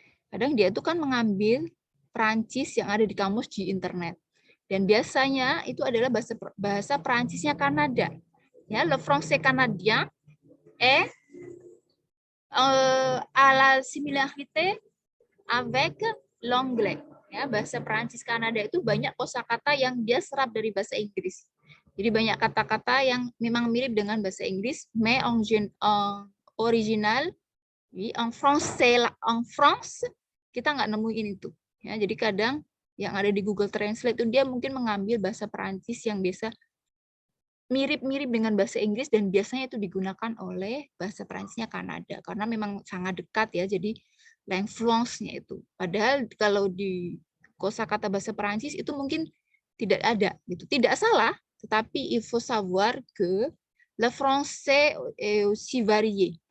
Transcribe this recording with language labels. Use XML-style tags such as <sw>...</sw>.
<id>Kadang dia itu kan mengambil Perancis yang ada di kamus di internet. Dan biasanya itu adalah bahasa Perancisnya Kanada.</id> <fr>Ya, le français canadien est à la similarité avec l'anglais.</fr> <id>Ya, bahasa Perancis Kanada itu banyak kosakata yang dia serap dari bahasa Inggris. Jadi banyak kata-kata yang memang mirip dengan bahasa Inggris,</id> <fr>mais en original, en français, en France,</fr> <id>kita nggak nemuin itu. Ya, jadi kadang yang ada di Google Translate itu dia mungkin mengambil bahasa Perancis yang biasa mirip-mirip dengan bahasa Inggris dan biasanya itu digunakan oleh bahasa Perancisnya Kanada karena memang sangat dekat ya, jadi l'influence-nya itu. Padahal kalau di kosakata bahasa Perancis itu mungkin tidak ada gitu. Tidak salah, tetapi</id> <fr>il faut savoir que le français est aussi varié.</fr>